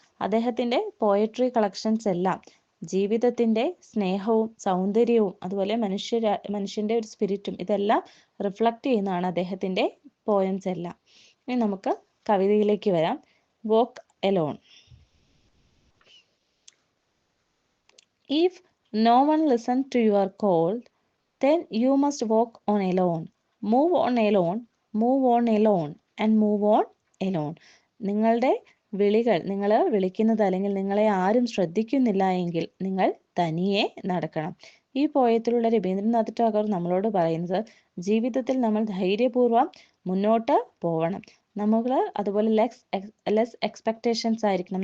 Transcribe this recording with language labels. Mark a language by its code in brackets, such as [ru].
[ml] അദ്ദേഹത്തിൻ്റെ poetry collections എല്ലാം ജീവിതത്തിൻ്റെ സ്നേഹവും സൗന്ദര്യവും അതുപോലെ മനുഷ്യൻ്റെ ഒരു സ്പിരിറ്റും ഇതെല്ലാം റിഫ്ലക്റ്റ് ചെയ്യുന്നതാണ് അദ്ദേഹത്തിൻ്റെ പോയംസ് എല്ലാം. ഇനി നമുക്ക് കവിതയിലേക്ക് വരാം. Walk Elon. [en] If no one listen to your call, then you must walk on alone. Move on alone, move on alone and move on alone. [ml] നിങ്ങളുടെ വിളികൾ, നിങ്ങൾ വിളിക്കുന്നത് അല്ലെങ്കിൽ നിങ്ങളെ ആരും ശ്രദ്ധിക്കുന്നില്ല എങ്കിൽ നിങ്ങൾ തനിയെ നടക്കണം. ഈ പോയത്തിലുള്ള രവീന്ദ്രനാഥ് ടാഗോർ നമ്മളോട് പറയുന്നത് ജീവിതത്തിൽ നമ്മൾ ധൈര്യപൂർവ്വം മുന്നോട്ട് പോകണം. നമ്മൾ അതുപോലെ ലെസ് എക്സ്പെക്റ്റേഷൻസ് ആയിരിക്കണം.